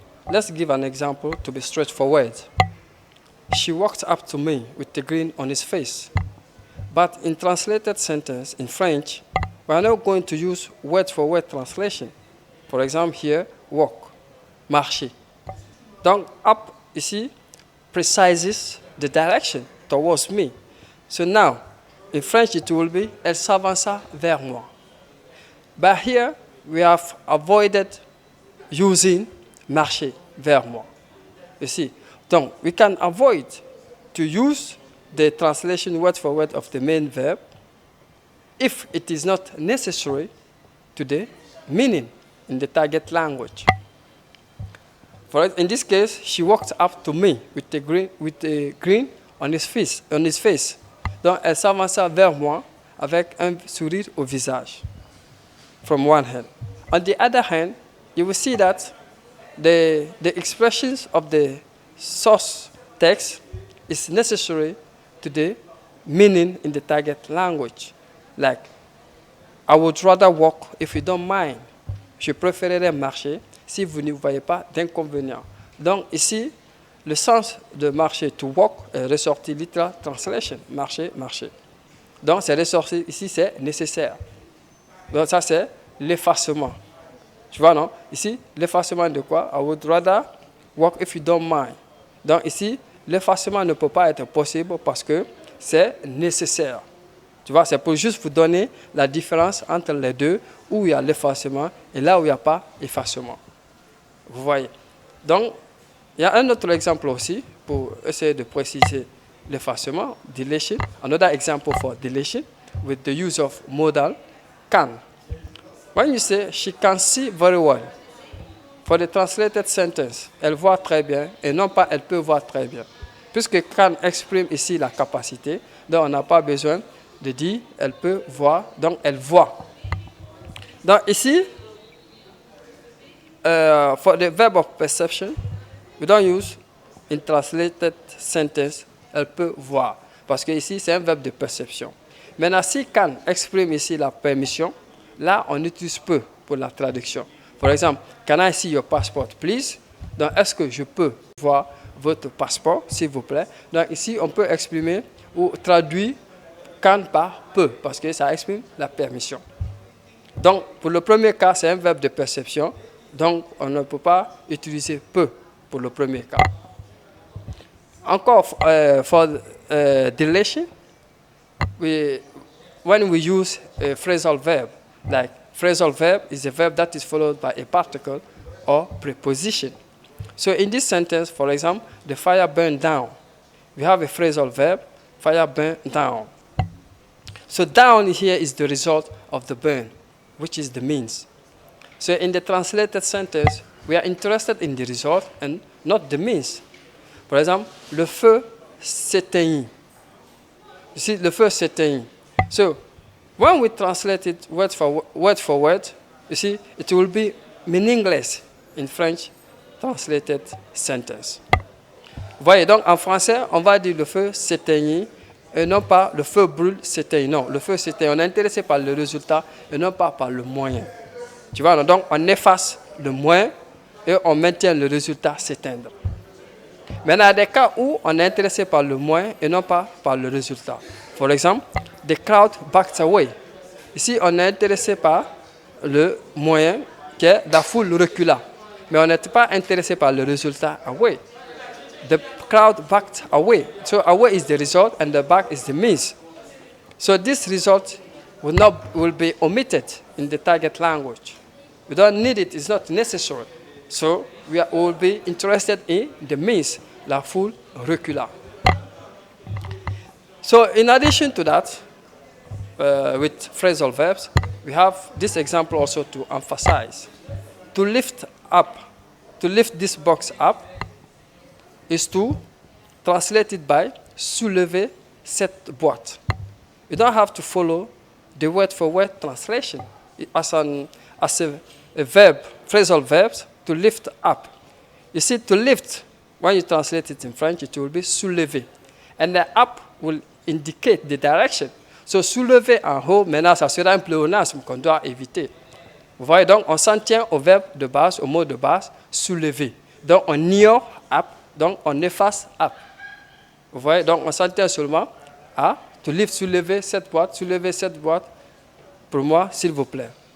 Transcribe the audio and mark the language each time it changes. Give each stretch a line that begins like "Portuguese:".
English: Let's give an example to be straightforward. She walked up to me with a grin on his face. But in translated sentence in French, we are not going to use word-for-word translation. For example, here, walk, marcher. Donc, up, ici, precises the direction towards me. So now, in French, it will be,
French: elle s'avança vers moi.
English: But here, we have avoided using
French: marcher vers moi.
English: You see? Donc, we can avoid to use the translation word for word of the main verb if it is not necessary to the meaning in the target language. In this case, she walked up to me with a grin on his face.
French: Donc, elle s'avança vers moi avec un sourire au visage.
English: From one hand. On the other hand, you will see that the expressions of the source text is necessary to the meaning in the target language. Like, I would rather walk if you don't mind.
French: Je préférerais marcher si vous ne voyez pas d'inconvénient. Donc ici, le sens de marcher,
English: to walk,
French: est ressorti
English: literal translation,
French: marcher, marcher. Donc c'est ressorti ici, c'est nécessaire. Donc ça c'est l'effacement. Tu vois, non? Ici, l'effacement de quoi?
English: I would rather walk if you don't mind.
French: Donc ici, l'effacement ne peut pas être possible parce que c'est nécessaire. Tu vois, c'est pour juste vous donner la différence entre les deux, où il y a l'effacement et là où il n'y a pas effacement. Vous voyez? Donc, il y a un autre exemple aussi pour essayer de préciser l'effacement, deletion.
English: Another example for deletion with the use of modal can. When you say, she can see very well, for the translated sentence,
French: elle voit très bien,
English: et non pas elle peut voir très bien.
French: Puisque can exprime ici la capacité, donc on n'a pas besoin de dire elle peut voir, donc elle voit. Donc ici,
English: for the verb of perception, we don't use in translated sentence,
French: elle peut voir. Parce que ici, c'est un verbe de perception. Maintenant, si can exprime ici la permission, là, on utilise peut pour la traduction. Par exemple,
English: can I see your passport, please?
French: Donc, est-ce que je peux voir votre passeport, s'il vous plaît? Donc, ici, on peut exprimer ou traduire can par peut, parce que ça exprime la permission. Donc, pour le premier cas, c'est un verbe de perception. Donc, on ne peut pas utiliser peut pour le premier cas.
English: Encore, for deletion, when we use a phrasal verb, like phrasal verb is a verb that is followed by a particle or preposition. So in this sentence, for example, the fire burned down. We have a phrasal verb, fire burned down. So down here is the result of the burn, which is the means. So in the translated sentence, we are interested in the result and not the means. For example,
French: le feu s'éteignit.
English: You see,
French: le feu s'éteignit.
English: So when we translate it word for word, you see, it will be meaningless in French translated sentence.
French: Vous voyez, donc en français, on va dire le feu s'éteignit et non pas le feu brûle s'éteignit. Non, le feu s'éteignit. On est intéressé par le résultat et non pas par le moyen. Tu vois, donc on efface le moyen et on maintient le résultat s'éteindre. Maintenant, il y a des cas où on est intéressé par le moyen et non pas par le résultat.
English: Par exemple, the crowd backed away.
French: Ici, on est intéressé par le moyen qui est la foule recula. Mais on n'est pas intéressé par le résultat away.
English: The crowd backed away. So away is the result and the back is the means. So this result will be omitted in the target language. We don't need it, it's not necessary. So we will be interested in the means,
French: la foule recula.
English: So in addition to that, with phrasal verbs, we have this example also to emphasize. To lift up, to lift this box up, is to translate it by
French: soulever cette boîte.
English: You don't have to follow the word-for-word translation as a verb, phrasal verbs, to lift up. You see, to lift, when you translate it in French, it will be soulever. And the up will indicate the direction.
French: So, soulever en haut, maintenant, ça sera un pléonasme qu'on doit éviter. Vous voyez, donc, on s'en tient au verbe de base, au mot de base, soulever. Donc, on ignore up, donc on efface up. Vous voyez, donc, on s'en tient seulement à to lift, soulever cette boîte, pour moi, s'il vous plaît.